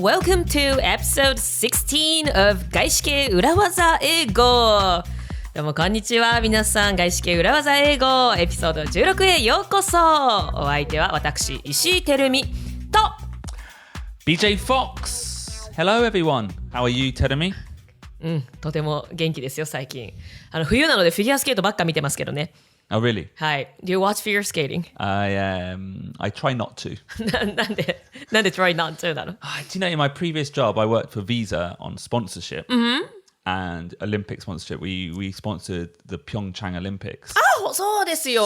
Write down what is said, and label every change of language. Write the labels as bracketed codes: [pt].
[en] Welcome to episode 16 of 外資系裏技英語。 [ja] どうもこんにちは。皆さん、外資系裏技英語エピソード16へようこそ。お相手は私、石井てるみと [en] BJ Fox. Hello everyone. How are you, Terumi? [ja] とても元気ですよ、最近。冬なのでフィギュアスケートばっか見てますけどね。 [en] Oh, really? [ja] はい。 [en] Do you watch figure skating? I try not to. [ja] なんで [en] try not to [ja] なの？ [en] Do you know, in my previous job, I worked for Visa on sponsorship and Olympic sponsorship. We sponsored the Pyeongchang Olympics. [ja] あ、そうですよ。